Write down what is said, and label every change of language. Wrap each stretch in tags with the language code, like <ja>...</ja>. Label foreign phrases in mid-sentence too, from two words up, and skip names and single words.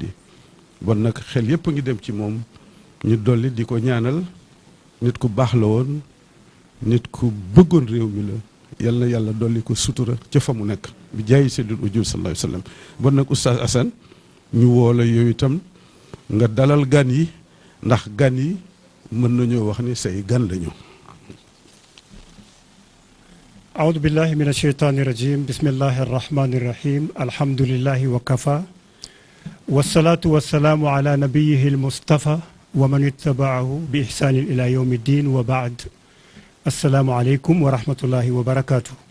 <wo>bon nag xel yépp a ngi dem ci moom ñu dolli di ko ñaanal nit ku baax la woon nit ku bëggoon réew mi la yal na yàlla dolli ko sutura ca fa mu nekk bi jaayi seydul ujur</wo> <ar>صلى الله عليه وسلم.</ar> <wo>bon nag oustaz Assane ñu woo la yooyu itam nga dalal gan yi ndax gan yi mën nañoo wax ni say gan lañu.</wo> <ar>أعوذ بالله من الشيطان الرجيم بسم الله الرحمن الرحيم الحمد لله وكفى والصلاة والسلام على نبيه المصطفى ومن اتبعه بإحسان إلى يوم الدين وبعد السلام عليكم ورحمة الله وبركاته.</ar>